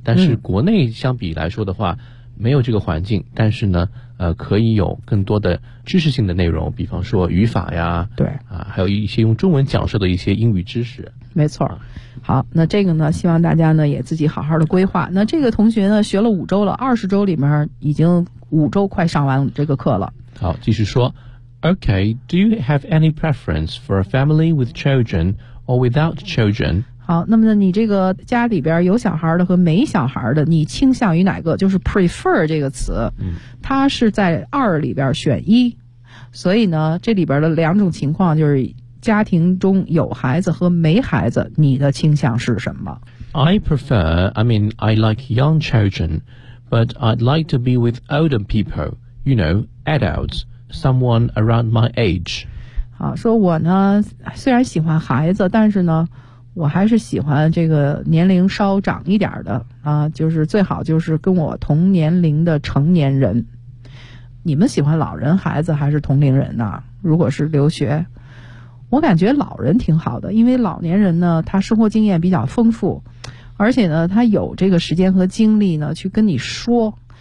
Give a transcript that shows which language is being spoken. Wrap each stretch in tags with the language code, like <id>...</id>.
<zh>但是国内相比来说的话，没有这个环境，但是呢可以有更多的知识性的内容，比方说语法呀，对啊，还有一些用中文讲授的一些英语知识，没错。好，那这个呢，希望大家呢也自己好好的规划。那这个同学呢学了5周了，20周里面已经5周快上完这个课了。好，继续说。</zh> <en>Okay, do you have any preference for a family with children or without children?</en> <zh>好，那么呢，你这个家里边有小孩的和没小孩的，你倾向于哪个？就是 prefer 这个词，它是在二里边选一，所以呢，这里边的两种情况就是家庭中有孩子和没孩子，你的倾向是什么</zh> <en>？I prefer, I mean, I like young children, but I'd like to be with older people, you know, adults, someone around my age.</en> <zh>好，说我呢，虽然喜欢孩子，但是呢。我还是喜欢这个年龄稍长一点的啊，就是最好就是跟我同年龄的成年人。你们喜欢老人、孩子还是同龄人呢？如果是留学，我感觉老人挺好的，因为老年人呢，他生活经验比较丰富，而且呢，他有这个时间和精力呢去跟你说。</zh>